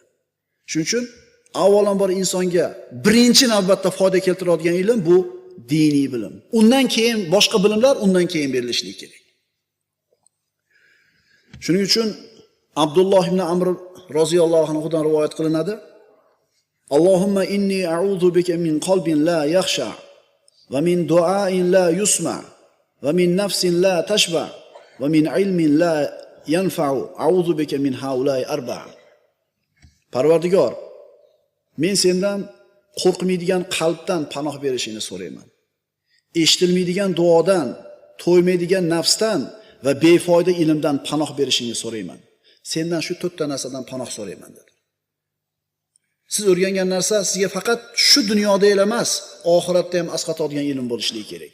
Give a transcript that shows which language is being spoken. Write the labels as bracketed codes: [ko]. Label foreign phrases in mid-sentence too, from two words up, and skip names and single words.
[uz] Shuning uchun avvalambor insonga birinchi navbatda foyda keltiradigan ilm bu diniy bilim. Undan keyin boshqa bilimlar undan keyin berilishlik kerak. Shuning uchun Abdulloh ibn Amr roziyallohu anhudan rivoyat qilinadi. [ar] اللهم إني أعوذ بك من قلب لا يخشى ومن دعاء لا يسمع ومن نفس لا تشبع ومن علم لا ينفع أعوذ بك من هؤلاء الأربع. [uz] Parvardigor, men sendan qo'rqmaydigan qalbdan panoh berishingni so'rayman. Eshitilmaydigan duodan, to'ymaydigan nafsdan va befoyda ilmdan panoh berishingni so'rayman. Sendan shu 4 ta narsadan panoh so'rayman dedi. Siz o'rgangan narsa sizga faqat shu dunyoda emas, oxiratda ham asqatadigan ilm bo'lishi kerak.